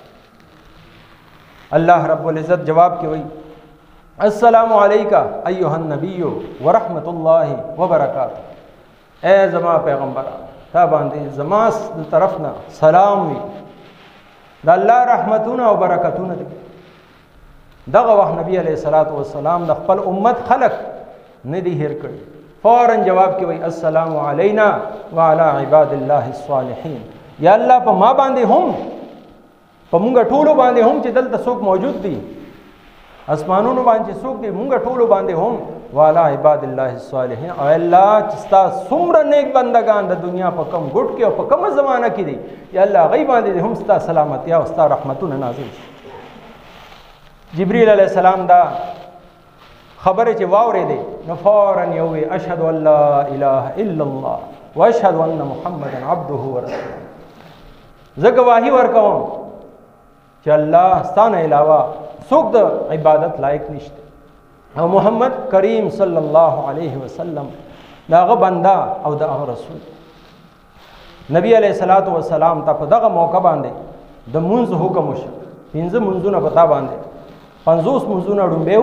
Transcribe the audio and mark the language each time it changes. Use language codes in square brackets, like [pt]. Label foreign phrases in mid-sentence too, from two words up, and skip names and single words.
[ar] الله رب العزت [ps] جواب کې وایي [ar] السلام علیکہ ایها النبی ورحمت الله وبرکاتہ، [ps] اے زما پیغمبر تا باندې زما د طرف نه سلام وي، د الله رحمتونه او برکتونه دي. دغه وخت نبی [ar] علیہ الصلوۃ والسلام [ps] د خپل امت خلق نه دي هیر کړي، فوراً جواب کې وایي [ar] السلام علینا وعلى عباد الله الصالحین، [ps] یا الله په ما باندې هم په مونږ ټولو باندې هم چې دلته څوک موجود دي، اسمانونو باندې څوک دي مونږ ټولو باندې هم [ar] وعلى عباد الله الصالحین. [ps] او الله چې ستا څومره نیک بندگان د دنیا په کم ګټ کې او په کومه زمانہ کې دي یا الله غي باندې هم ستا سلامتی او ستا رحمتونه نازل شي. جبرئیل [ar] علیہ السلام [ps] دا خبره چې واورې دي نو فوراً یو وی [ar] اشهد ان لا اله الا الله واشهد ان محمدا عبده ورسوله، [ps] زه گواهی ورکوم چې الله ستانه علاوه څوک د عبادت لایق نشته او محمد کریم [ar] صلی الله علیه وسلم [ps] داغه بنده او داغه رسول. نبی [ar] علیہ الصلوۃ والسلام [ps] ته په دغه موقع باندې د منځ حکم وشو، 15 منځونه پتا باندې 50 منځونه ډومبیو.